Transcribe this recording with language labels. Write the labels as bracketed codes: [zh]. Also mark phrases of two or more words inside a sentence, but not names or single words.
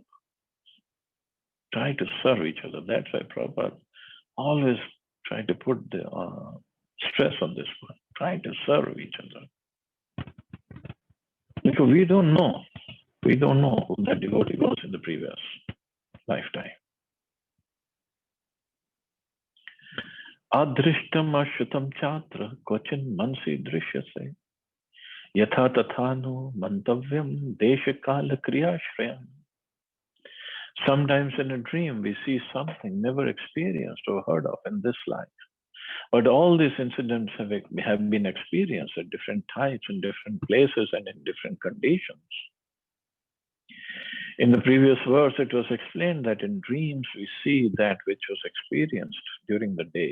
[en] Try to serve each other. That's why Prabhupada always try to put the stress on this one. Try to serve each other. Because we don't know. We don't know who that devotee was in the previous lifetime. [sa] अदृष्टम् अश्रुतम् चात्र क्वचिन् मनसि दृश्यसे यथा तथानु मन्तव्यम् देशकाल क्रियाश्रयम्. [en] Sometimes in a dream we see something never experienced or heard of in this life. But all these incidents have been experienced at different times, in different places, and in different conditions. In the previous verse, it was explained that in dreams we see that which was experienced during the day.